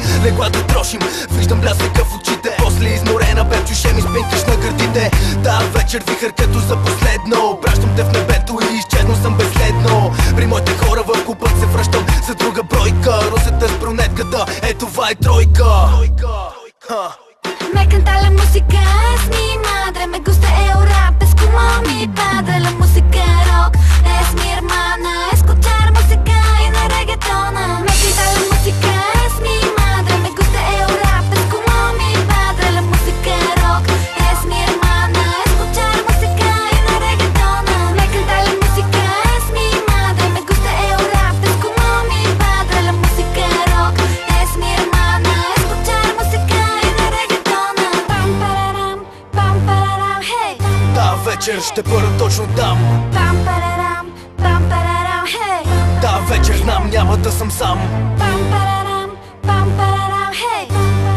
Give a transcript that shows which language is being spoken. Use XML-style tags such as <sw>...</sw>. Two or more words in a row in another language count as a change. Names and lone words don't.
<bg>Легла да трошим, виждам блясъка в очите. После изморена бе, чуше ми спинкаш на гърдите. Та вечер вихър като за последно. Пращам те в небето и изчезнал съм безследно. При моите хора в клубът се връщам за друга бройка. Русата с брунетката, е това е тройка.</bg> <es>Me encanta la música, es mi madre. Me gusta el rap, es como mi padre. La música rock es mi hermana. Escuchar música y no reggaetón. Me encanta la música, es mi madre. Me gusta el rap, es como mi padre. La música rock es mi hermana. Escuchar música y no reggaetón. Me encanta la música, es mi madre. Me gusta el rap, es como mi padre. La música rock es mi hermana. Escuchar música y no reggaetón. Pam pararam, hey.</es> <bg>Та вечер ще бъда точно там. Pam pararam, hey. Та вечер знам, няма да съм сам. Pam pararam, hey.</bg>